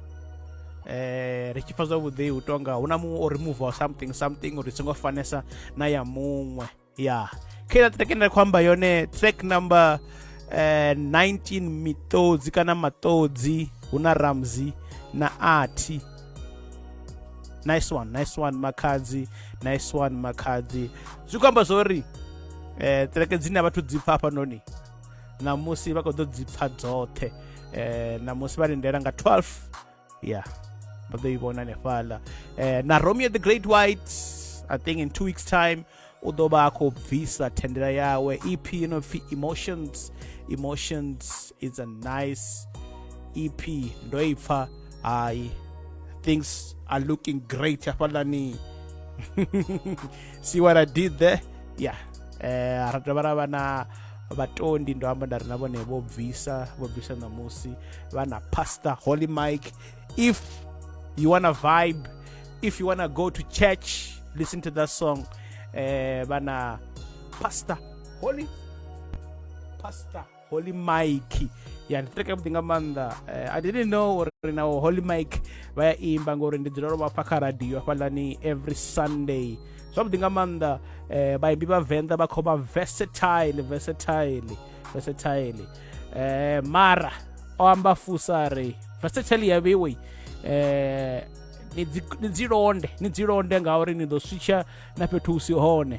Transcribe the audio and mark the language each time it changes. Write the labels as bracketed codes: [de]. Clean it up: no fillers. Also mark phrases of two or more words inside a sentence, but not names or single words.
[ve] ri tshi pfa zwavhuḓi hu tonga hu na muṅwe o [en] remove something [ve] uri songo fanesa na ya muṅwe ya kha iḽa track ine ri khou amba yone [en] track number [ve] 19 Mitodzi kana Matodzi hu na Ramzi na Ati. [en] Nice one Makhadzi, nice one Makhadzi. [ve] Zwi khou amba zwori track dzine vhathu dzi pfa hafhanoni namusi vha khou ḓo dzi pfa dzoṱhe namusi vha lindela nga 12 ya vha ḓo i vhona hanefhaḽa na Romeo the Great White [en] I think in 2 weeks time [ve] u ḓo vha a khou bvisa thendela yawe EP ino pfhi [en] Emotions is a nice EP [ve] ndo i pfa [en] things are looking great [ve] hafhaḽani [en] see what I did there yeah [ve] ra dovha ra vha na vhatondi ndo amba nda ri na vhone vho bvisa namusi vha na Pastor Holy Mike. [en] If you wanna vibe, if you wanna go to church, listen to that song [ve] vana Pastor Holy Mike ya nditreka mudinga maanḓa [en] I didn't know [ve] uri na Holy Mike vha ya imba ngori ndi dzula vha pfa kha radio hafhaḽani [en] every Sunday [ve] zwavhuḓi nga maanḓa vhaimbi vha Venda vha khou vha versatile mara o amba fusari versatile ya vhewe ni dzi londe ngauri ni ḓo switcha na fhethu hu si hone